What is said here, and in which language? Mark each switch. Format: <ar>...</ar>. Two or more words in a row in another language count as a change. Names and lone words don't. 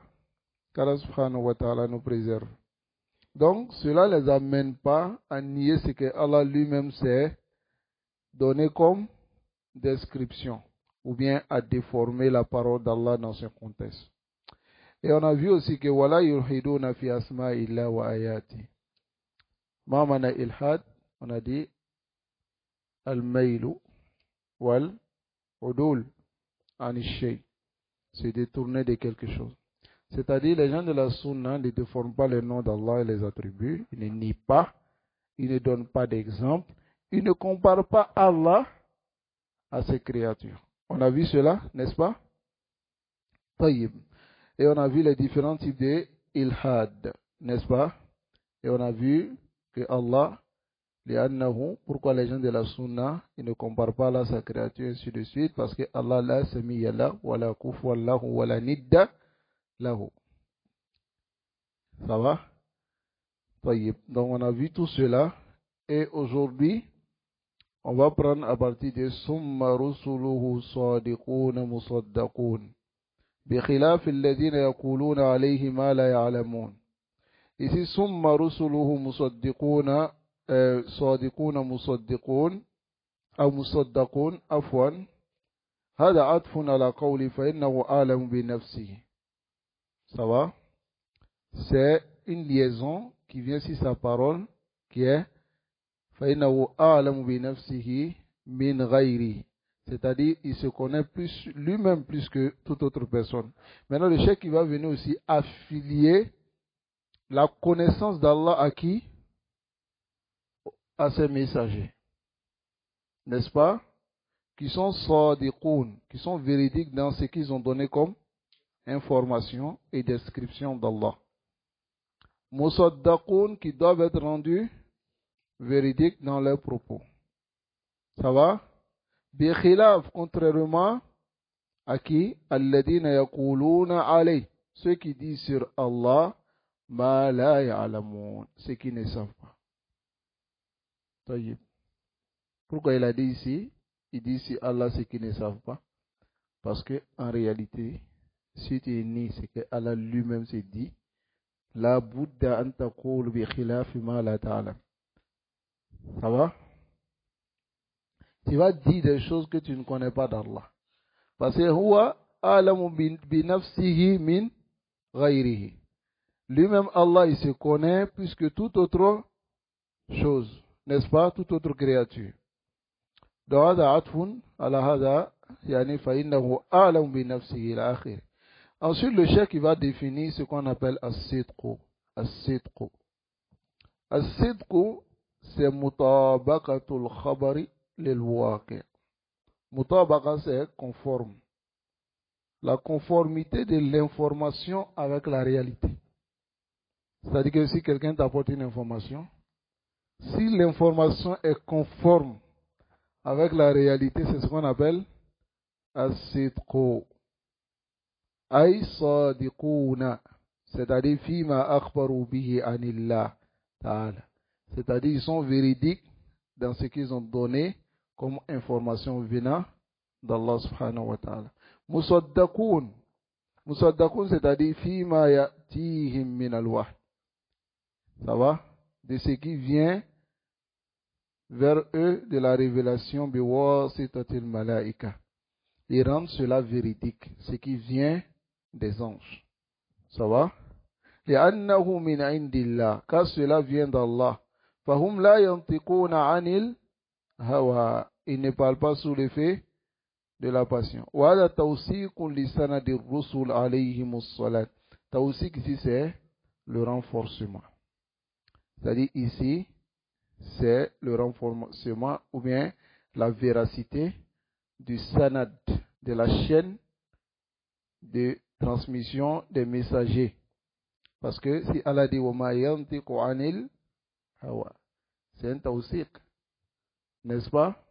<fr>Qu'Allah</fr> <ar>سبحانه وتعالى</ar> <fr>nous préserve. Donc, cela ne les amène pas à nier ce que Allah lui-même s'est donné comme description, ou bien à déformer la parole d'Allah dans ce contexte. Et on a vu aussi que</fr> <ar>ولا يلحدون في أسماء الله وآياته. ما معنى إلحاد,</ar> <fr>on a dit</fr> <ar>الميل والعدول عن الشيء.</ar> <fr>C'est détourner de quelque chose. C'est-à-dire, les gens de la Sunna ne déforment pas le nom d'Allah et les attributs, ils ne nient pas, ils ne donnent pas d'exemple, ils ne comparent pas Allah à ses créatures. On a vu cela, n'est-ce pas? Taïb. Et on a vu les différents types de ilhad, n'est-ce pas? Et on a vu que Allah, pourquoi les gens de la Sunna, ils ne comparent pas Allah à sa créature, ainsi de suite, parce que Allah</fr> <ar>لا سمي لا ولا كفء الله ولا ند له.</ar> <fr>Ça va? Donc on a vu tout cela. Et aujourd'hui, on va prendre à partir de</fr> <ar>ثم رسله صادقون مصدقون. بخلاف الذين يقولون عليه ما لا يعلمون.</ar> <fr>Ici,</fr> <ar>ثم رسله مصدقون, صادقون مصدقون أو مصدقون عفوا. هذا عطف على قولي فإنه أعلم بنفسه.</ar> <fr>Ça va? C'est une liaison qui vient sur sa parole, qui est</fr> <ar>فَإِنَّهُ أَعْلَمُ بِنَفْسِهِ مِنْ غَيْرِهِ.</ar> <fr>C'est-à-dire, il se connaît plus lui-même plus que toute autre personne. Maintenant, le cheikh qui va venir aussi affilier la connaissance d'Allah à qui? À ses messagers. N'est-ce pas? Qui sont sadiqoun, qui sont véridiques dans ce qu'ils ont donné comme information et description d'Allah. Musaddaqoun, qui doivent être rendus véridiques dans leurs propos. Ça va? Bikhilaf, contrairement à qui?</fr> <ar>الذين يقولون عليه.</ar> <fr>Ceux qui disent sur Allah,</fr> <ar>ما لا يعلمون.</ar> <fr>Ceux qui ne savent pas. Taïb. Pourquoi il a dit ici? Il dit sur Allah ceux qui ne savent pas. Parce que en réalité, si tu es né, c'est que Allah lui-même s'est dit,</fr> <ar>لا بد أن تقول بخلاف ما لا تعلم.</ar> <fr>Ça va? Tu vas dire des choses que tu ne connais pas d'Allah. Parce que</fr> <ar>هو أعلم بنفسه من غيره.</ar> <fr>Lui-même, Allah, il se connaît plus que toute autre chose. N'est-ce pas? Toute autre créature. Donc,</fr> <ar>هذا عطف على هذا يعني فإنه أعلم بنفسه إلى آخره.</ar> <fr>Ensuite, le cheikh il va définir ce qu'on appelle as-sidqu. As-sidqu.</fr> <ar>As-sidqu, c'est مطابقة الخبر للواقع'.</ar> <fr>Mutabaqa, c'est conforme. La conformité de l'information avec la réalité. C'est-à-dire que si quelqu'un t'apporte une information, si l'information est conforme avec la réalité, c'est ce qu'on appelle as-sidqu.</fr> <ar>أي صادقون,</ar> <fr>c'est-à-dire</fr> <ar>فيما أخبروا به عن الله تعالى.</ar> <fr>C'est-à-dire ils sont véridiques dans ce qu'ils ont donné comme information venant d'Allah</fr> <ar>سبحانه وتعالى. مصدقون مصدقون,</ar> <fr>c'est-à-dire</fr> <ar>فيما يأتيهم من الوحي.</ar> <fr>Ça va? De ce qui vient vers eux de la révélation</fr> <ar>بواسطة الملائكة.</ar> <fr>Ils rendent cela véridique, ce qui vient des anges. Ça va?</fr> <ar>لأنه من عند الله,</ar> <fr>car cela vient d'Allah.</fr> <ar>فهم لا ينطقون عن الهوى,</ar> <fr>ils ne parlent pas sous l'effet de la passion.</fr> <ar>وهذا توثيق لسند الرسل عليهم الصلاة.</ar> <fr>توثيق ici c'est le renforcement. C'est-à-dire ici c'est le renforcement ou bien la véracité du sanad, de la chaîne de transmission des messagers. Parce que si Allah dit</fr> <ar>وَمَا يَنْتِقُ عَنِ الْهَوَى,</ar> <fr>c'est un tawsiq, n'est-ce pas?</fr>